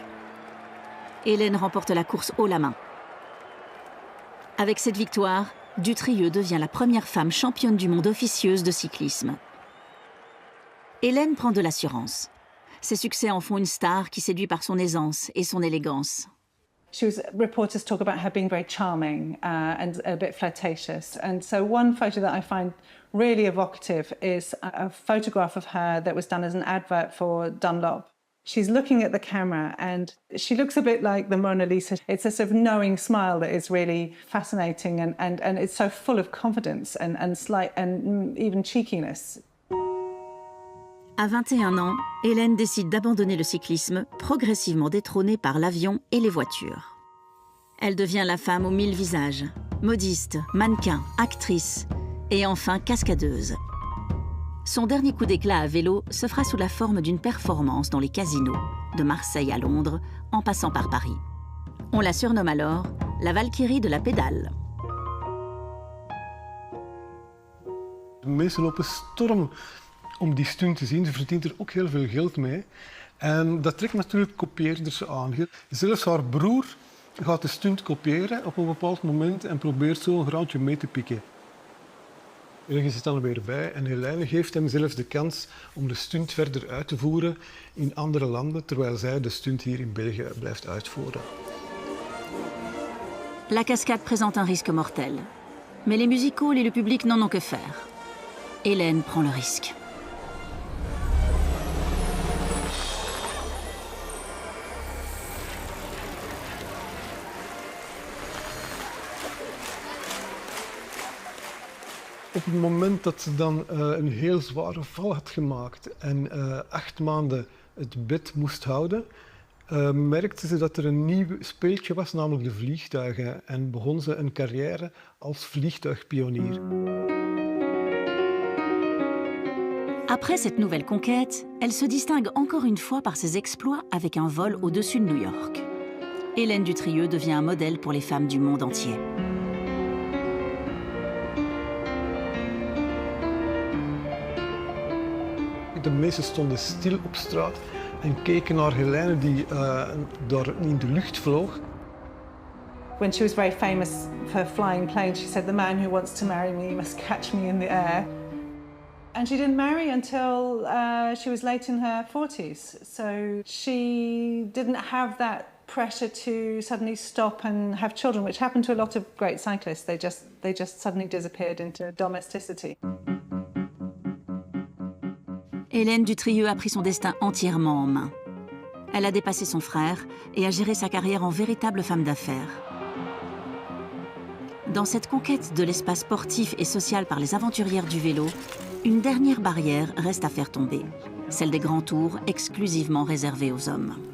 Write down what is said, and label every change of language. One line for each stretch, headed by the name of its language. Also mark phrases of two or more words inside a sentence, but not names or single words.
French: Hélène remporte la course haut la main. Avec cette victoire, Dutrieux devient la première femme championne du monde officieuse de cyclisme. Hélène prend de l'assurance. Ses succès en font une star qui séduit par son aisance et son élégance.
English: Reporters talk about her being very charming and a bit flirtatious. And so one photo that I find really evocative is a photograph of her that was done as an advert for Dunlop. She's looking at the camera and she looks a bit like the Mona Lisa. It's a sort of knowing smile that is really fascinating and it's so full of confidence and slight and even cheekiness.
French: À 21 ans, Hélène décide d'abandonner le cyclisme, progressivement détrônée par l'avion et les voitures. Elle devient la femme aux 1000 visages, modiste, mannequin, actrice et enfin cascadeuse. Son dernier coup d'éclat à vélo se fera sous la forme d'une performance dans les casinos, de Marseille à Londres, en passant par Paris. On la surnomme alors la Valkyrie de la pédale.
Dutch: De mensen lopen storm om die stunt te zien. Ze verdient er ook heel veel geld mee. En dat trekt natuurlijk kopieerders aan. Zelfs haar broer gaat de stunt kopiëren op een bepaald moment en probeert zo een graantje mee te pikken. Ergens is dan er weer bij en Hélène geeft hem zelfs de kans om de stunt verder uit te voeren in andere landen, terwijl zij de stunt hier in België blijft uitvoeren.
French: La cascade présente un risque mortel. Mais les musicals et le public n'en ont que faire. Hélène prend le risque.
Dutch: Op het moment dat ze dan een heel zware val had gemaakt en 8 maanden het bed moest houden, merkte ze dat er een nieuw speeltje was, namelijk de vliegtuigen. En begon ze een carrière als vliegtuigpionier.
French: Après cette nouvelle conquête, elle se distingue encore une fois par ses exploits avec un vol au-dessus de New York. Hélène Dutrieux devient un modèle pour les femmes du monde entier.
Dutch: De meesten stonden stil op straat en keken naar Hélène die daar in de lucht vloog.
English: When she was very famous for flying planes, she said, "The man who wants to marry me must catch me in the air." And she didn't marry until she was late in her 40s. So she didn't have that pressure to suddenly stop and have children, which happened to a lot of great cyclists. They just suddenly disappeared into domesticity.
French: Hélène Dutrieux a pris son destin entièrement en main. Elle a dépassé son frère et a géré sa carrière en véritable femme d'affaires. Dans cette conquête de l'espace sportif et social par les aventurières du vélo, une dernière barrière reste à faire tomber, celle des grands tours exclusivement réservés aux hommes.